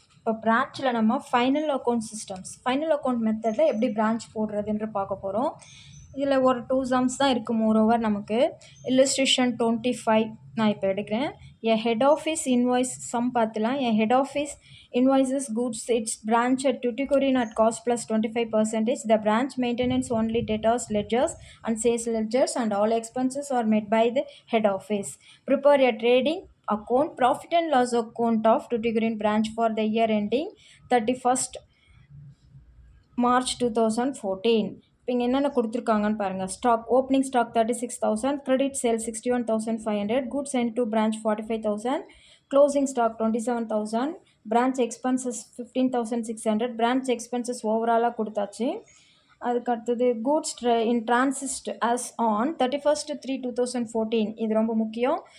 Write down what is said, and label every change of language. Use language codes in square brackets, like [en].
[ta] இப்போ பிரான்ச்சில் நம்ம final account மெத்தடில் எப்படி பிரான்ச் போடுறதுன்ற பார்க்க போகிறோம். இதில் ஒரு 2 சம்ஸ் தான் இருக்குது. மோரோவர் நமக்கு இல்லஸ்ட்ரேஷன் 25 நான் இப்போ எடுக்கிறேன். [en] A head office invoice sum பார்த்துலாம். A head office invoices goods its branch at Tuticorin at cost plus 25%. The branch maintenance only debtors ledgers and sales ledgers and all expenses are met by the head office. Prepare a trading account, profit and loss account of Tuticorin branch for the year ending 31st March 2014. [ta] இப்போ இங்கே என்னென்ன கொடுத்துருக்காங்கன்னு பாருங்கள். [en] Stock opening stock 36,000, credit sale 61,500, goods sent to branch 45,000, closing stock 27,000, branch expenses 15,600. [ta] Branch expenses ஓவராலாக கொடுத்தாச்சு. அதுக்கு அடுத்தது [en] goods in transit as on [ta] 31st 3/2014. இது ரொம்ப முக்கியம்.